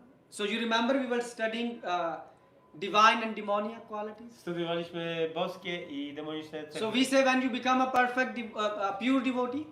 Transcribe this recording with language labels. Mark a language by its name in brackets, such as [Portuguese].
[English] So you remember we were studying divine and demoniac qualities. [Polish] Studiowaliśmy boskie i demoniczne cechy. [English] So we say when you become a perfect, pure devotee,